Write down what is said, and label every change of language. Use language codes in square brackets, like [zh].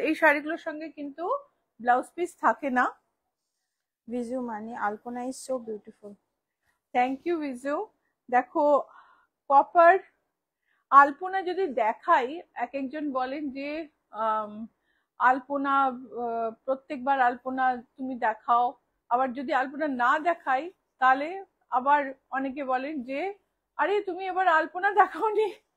[bn] এই শাড়িগুলোর সঙ্গে কিন্তু ব্লাউজ পিস থাকে না। [en] Viju Mani, Alpana is so beautiful. Thank you Viju. [bn] দেখো কপার আলপনা যদি দেখাই, এক একজন বলেন যে আলপনা প্রত্যেকবার আলপনা তুমি দেখাও, আবার যদি আলপনা না দেখাই তাহলে আবার অনেকে বলেন যে আরে তুমি এবার আলপনা দেখাওনি।